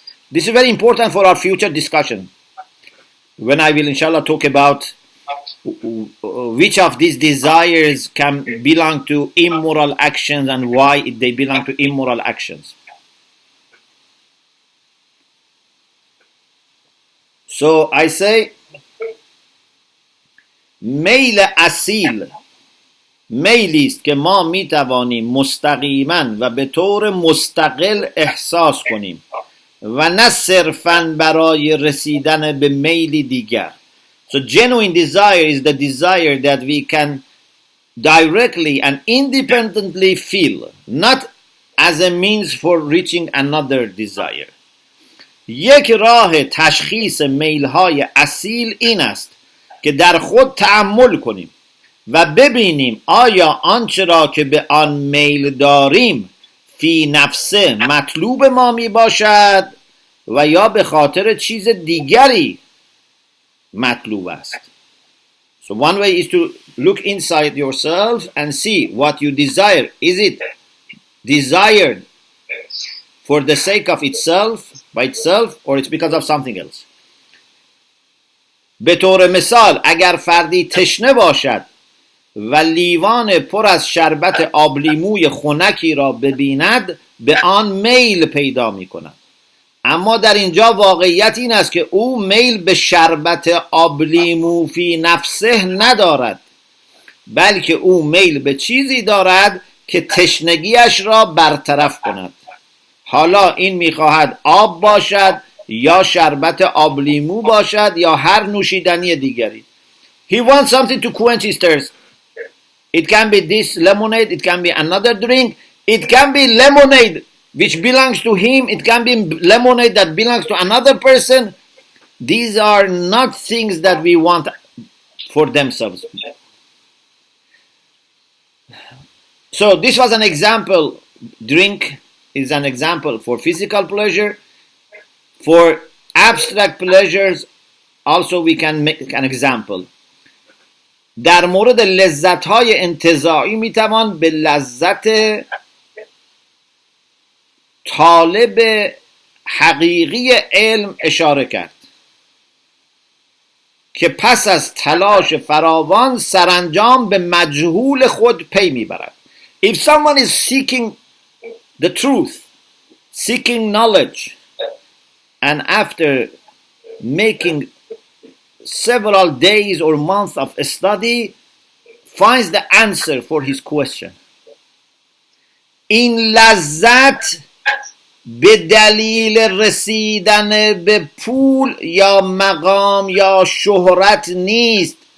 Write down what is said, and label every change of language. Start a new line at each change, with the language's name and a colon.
English: This is very important for our future discussion, when I will inshallah talk about which of these desires can belong to immoral actions and why they belong to immoral actions. So I say
Persian: میل اصیل میلی است که ما می توانیم مستقیما و به طور مستقل احساس کنیم و نه صرفاً برای رسیدن به میلی دیگر.
English: So genuine desire is the desire that we can directly and independently feel, not as a means for reaching another desire.
Persian: یک راه تشخیص میل‌های اصیل این است که در خود تأمل کنیم و ببینیم آیا آنچه را که به آن میل داریم فی نفسه مطلوب ما می باشد و یا به خاطر چیز دیگری مطلوب است.
English: So one way is to look inside yourself and see what you desire. Is it desired for the sake of itself, by itself, or it's because of something else?
Persian: به طور مثال اگر فردی تشنه باشد و لیوان پر از شربت آبلیموی خنکی را ببیند به آن میل پیدا می کند. اما در اینجا واقعیت این است که او میل به شربت آبلیمو فی نفسه ندارد، بلکه او میل به چیزی دارد که تشنگیش را برطرف کند. حالا این میخواهد آب باشد یا شربت آبلیمو باشد یا هر نوشیدنی دیگری.
English: He wants something to quench his thirst. It can be this lemonade, it can be another drink, it can be lemonade which belongs to him, it can be lemonade that belongs to another person. These are not things that we want for themselves. So this was an example. Drink is an example for physical pleasure. For abstract pleasures also we can make an example.
Persian: در مورد لذت‌های انتزاعی میتوان به لذت طالب حقیقی علم اشاره کرد که پس از تلاش فراوان سرانجام به مجهول خود پی میبرد.
English: If someone is seeking the truth, seeking knowledge, and after making several days or months of study finds the answer for his question,
Persian: این لذت به دلیل رسیدن به پول یا مقام یا شهرت نیست.